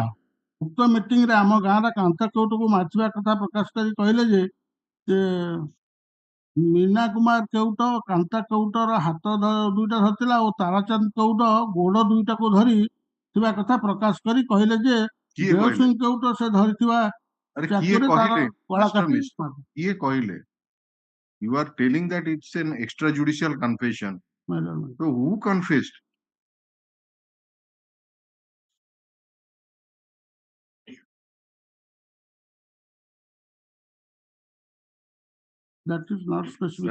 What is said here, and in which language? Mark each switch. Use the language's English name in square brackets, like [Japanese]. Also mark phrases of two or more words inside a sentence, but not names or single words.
[Odia] ଉକ୍ତ ମିଟିଂରେ ଆମ ଗାଁର କାନ୍ତା କେଉଟକୁ ମାରିଥିବା କଥା ପ୍ରକାଶ କରି କହିଲେ ଯେ ମୀନା କୁମାର କେଉଟ କାନ୍ତା କେଉଟର ହାତ ଦୁଇଟା ଧରିଥିଲା ଓ ତାରାଚାନ୍ଦ କେଉଟ ଗୋଡ ଦୁଇଟାକୁ ଧରି ଥିବା କଥା ପ୍ରକାଶ କରି କହିଲେ ଯେ ଦେଓସିଂ କେଉଟ ସେ ଧରିଥିବା କିଏ କହିଲେ? [English] You are telling that it's an extrajudicial confession. So who confessed? That is not specifically.